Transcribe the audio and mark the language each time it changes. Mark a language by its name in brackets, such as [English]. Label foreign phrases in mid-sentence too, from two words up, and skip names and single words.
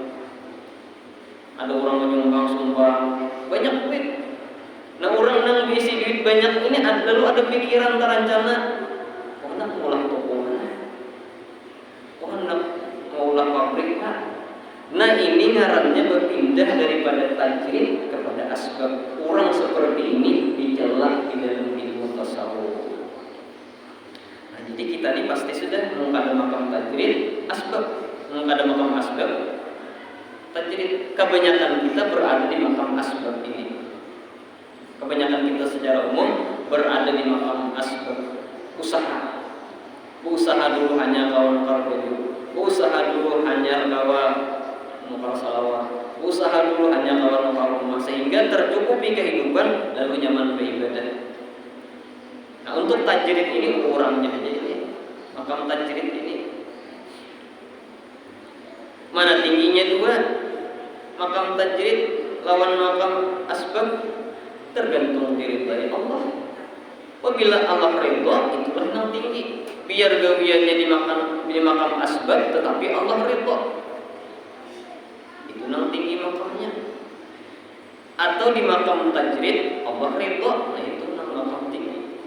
[Indonesian] Ada orang menyumbang sumbang banyak duit. Nah, orang yang berisi duit banyak ini lalu ada pikiran terancana, nak ulah toko mana? Nak ulah pabrik mana? Nah, ini ngarannya berpindah daripada tajrid kepada asbab. Orang seperti ini dicela di dalam ilmu tasawuf. Nah, jadi kita ini pasti sudah mengada makam tajrid asbab, mengada makam asbab tajrid. Kebanyakan kita berada di makam asbab ini. Kebanyakan kita secara umum berada di makam asbab. [Banjar] Usaha dulu hanya kawan nukar baju, usaha dulu hanya kawan nukar salawat, usaha dulu hanya kawan nukar rumah, sehingga tercukupi kehidupan lalu nyaman beribadah. [Indonesian] Nah, untuk tajrid ini orangnya aja ini, makam tajrid ini mana tingginya dua, makam tajrid lawan makam asbab, tergantung diri dari Allah. Apabila Allah ridha, itulah yang tinggi. Biar gawiannya di makam asbab, tetapi Allah ridha, itu yang tinggi makamnya. Atau di makam tajrid Allah ridha, nah itu yang makam tinggi.